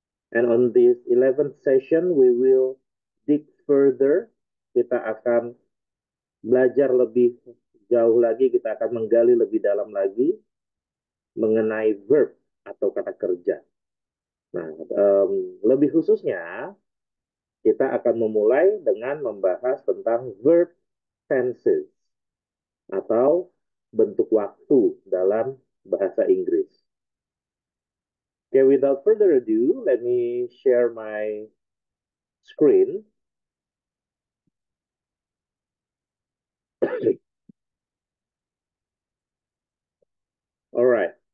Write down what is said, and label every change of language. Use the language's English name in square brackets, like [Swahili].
[English] And on this 11th session, we will dig further. [Indonesian] Kita akan belajar lebih jauh lagi. Kita akan menggali lebih dalam lagi mengenai verb atau kata kerja. Nah, lebih khususnya, kita akan memulai dengan membahas tentang verb tenses atau bentuk waktu dalam bahasa Inggris. [English] Okay, without further ado, let me share my screen. All right.